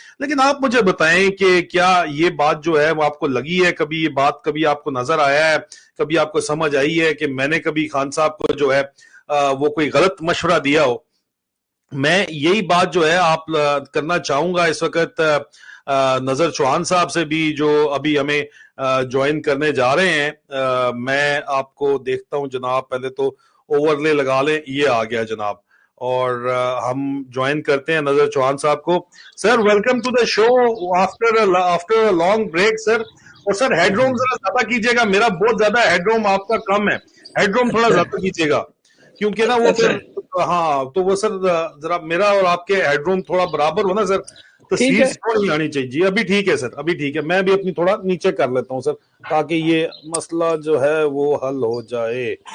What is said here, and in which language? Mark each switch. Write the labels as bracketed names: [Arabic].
[Urdu] لیکن آپ مجھے بتائیں کہ کیا یہ بات جو ہے وہ آپ کو لگی ہے, کبھی یہ بات کبھی آپ کو نظر آیا ہے, کبھی آپ کو سمجھ آئی ہے کہ میں نے کبھی خان صاحب کو جو ہے وہ کوئی غلط مشورہ دیا ہو؟ میں یہی بات جو ہے آپ کرنا چاہوں گا اس وقت نظر چوہان صاحب سے بھی, جو ابھی ہمیں جوائن کرنے جا رہے ہیں. میں آپ کو دیکھتا ہوں جناب, پہلے تو اوورلے لگا لیں, یہ آ گیا جناب, اور ہم جوائن کرتے ہیں نظر چوہان صاحب کو. [English] Sir welcome to the show after long break sir. [Urdu] اور سر ہیڈ روم ذرا زیادہ کیجیے گا, میرا بہت زیادہ ہیڈ روم آپ کا کم ہے, ہیڈ روم تھوڑا زیادہ کیجیے گا, کیونکہ نا وہ پھر ہاں تو وہ سر ذرا میرا اور آپ کے ہیڈ روم تھوڑا برابر ہو نا سر, تصویر نہیں آنی چاہیے. جی ابھی ٹھیک ہے سر, ابھی ٹھیک ہے, میں بھی اپنی تھوڑا نیچے کر لیتا ہوں سر تاکہ یہ مسئلہ جو ہے وہ حل ہو جائے.